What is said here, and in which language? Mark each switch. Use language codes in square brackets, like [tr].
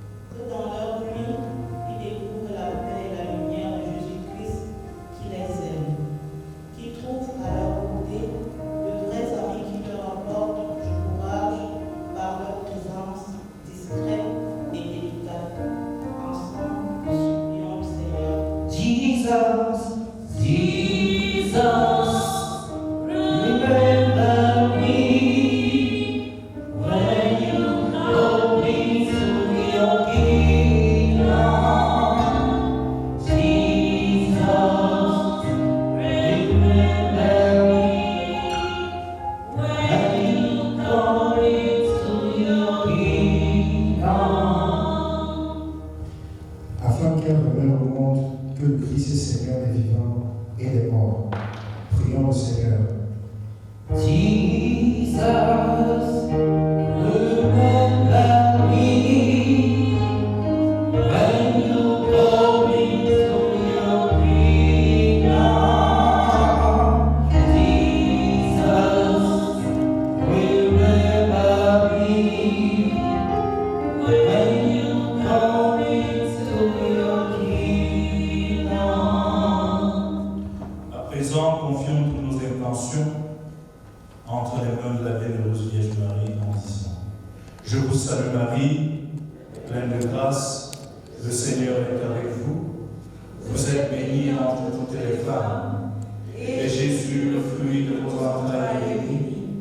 [fr] Que dans leur vie, ils découvrent la paix et la lumière de Jésus-Christ qui les aime. Qui trouvent à leur côté de vrais amis qui leur apportent du courage par leur présence discrète et délicate. Ensemble, supplions le Seigneur. [en] Jesus, remember me when you call me to your kingdom. Jesus, remember me when you call me to your kingdom. [fr] Afin qu'elle remette au monde que le Christ est Seigneur des vivants et des morts. Prions au Seigneur. [en] Jesus, remember me when you call me to your kingdom. Jesus, remember me when you call me to your kingdom. [fr] À présent, confions toutes nos intentions entre les mains de la bienheureuse Vierge Marie en disant: Je vous salue Marie, pleine de grâce, le Seigneur est avec vous. Vous êtes bénie entre toutes les femmes, et Jésus, le fruit de vos entrailles, est béni.